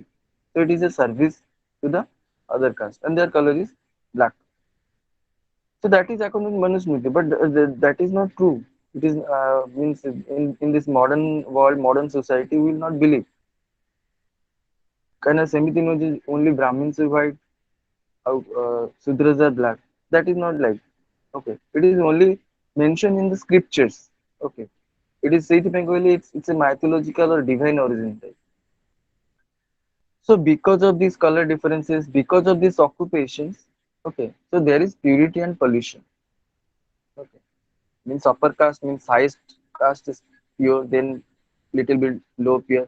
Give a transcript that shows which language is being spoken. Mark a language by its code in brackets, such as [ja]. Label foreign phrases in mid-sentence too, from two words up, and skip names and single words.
[en] So it is a service to the other caste, and their color is black. So that is according to Manusmriti, but that is not true. It is means in this modern world, modern society, we will not believe. Kind of [or] ସେମିତି ନୁହଁ ଯେ [en] only Brahmins are white, Sudras are black. That is not like. Okay, it is only mentioned in the scriptures. Okay, it is [or] ସେଇଥିପାଇଁ କହିଲେ [en] it's a mythological or divine origin type. So because of these color differences, because of these occupations, okay, so there is purity and pollution. Okay, means upper caste means highest caste is pure, then little bit low pure.